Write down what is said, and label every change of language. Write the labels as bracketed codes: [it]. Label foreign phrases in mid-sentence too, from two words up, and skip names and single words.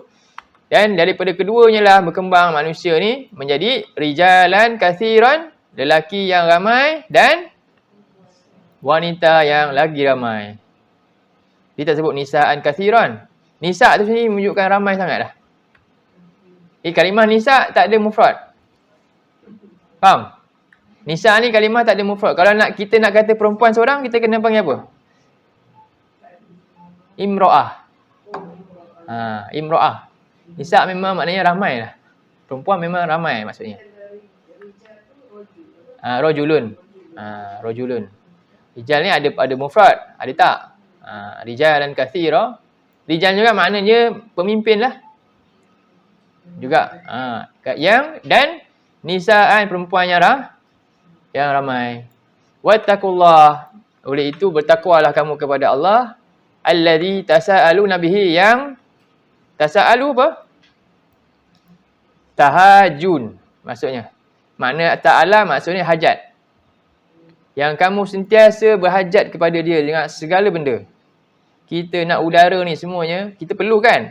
[ms] Dan daripada keduanya lah berkembang manusia ni menjadi [ar] رجالا كثيرا, [ms] lelaki yang ramai dan wanita yang lagi ramai. Dia tak sebut [ar] نساء كثيرا. [ms] Nisa tu sini menunjukkan ramai sangat dah. Kalimah nisa tak ada mufrad. Faham? Nisa ni kalimah tak ada mufrad. Kalau kita nak kata perempuan seorang, kita kena panggil apa? Imro'ah. Imro'ah. Nisa memang maknanya ramai lah. Perempuan memang ramai maksudnya. Rojulun. Rojulun. Rijal ni ada mufrad, ada tak? [ar] رجالا كثيرا. [ms] Rijal juga maknanya pemimpin lah. Juga. Dan nisaan perempuan yang ramai. Wattaqullah. Oleh itu bertakwalah kamu kepada Allah. [ar] الذي تساءلون به, [ms] yang tasaalu apa? Tahajun maksudnya. Makna ta'ala maksudnya hajat. Yang kamu sentiasa berhajat kepada dia dengan segala benda. Kita nak udara ni semuanya, kita perlu kan?